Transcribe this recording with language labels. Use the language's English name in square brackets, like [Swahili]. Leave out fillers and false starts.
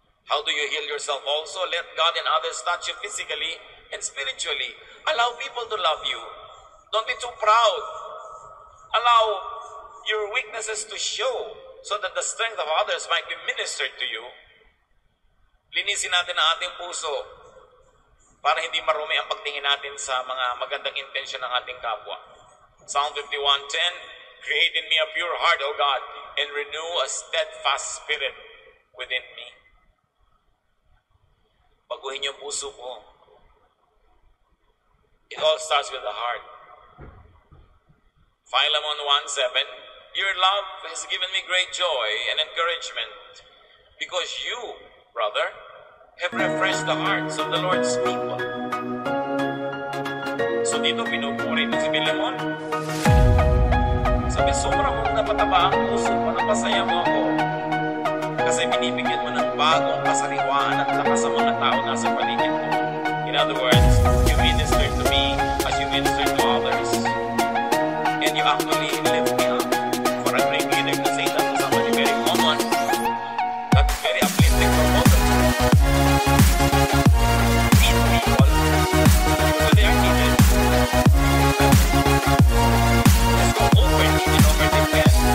[English] How do you heal yourself also? Let God and others touch you physically and spiritually. Allow people to love you. Don't be too proud. Allow your weaknesses to show so that the strength of others might be ministered to you. [Filipino] Linisin natin ang ating puso para hindi marumi ang pagtingin natin sa mga magandang intensyon ng ating kapwa. [English] Psalm 51:10, create in me a pure heart, O God, and renew a steadfast spirit within me. [Filipino] Baguhin yung puso ko. [English] It all starts with the heart. Philemon 1:7, your love has given me great joy and encouragement because you, brother, have refreshed the hearts of the Lord's people. [Filipino] So dito pinupuri ito si Philemon. Sabi, sobrang mong napataba ang puso ko, napasaya mo ako. Kasi binibigyan mo ng bagong kasariwaan at lakas sa mga tao nasa paligid mo. [English] In other words, you minister to me as you minister to others. And you actually lift me up. For a great leader to say that to somebody very common, that is very uplifting for both of us. Meet people when they are needed. Let's go over, even over the bed.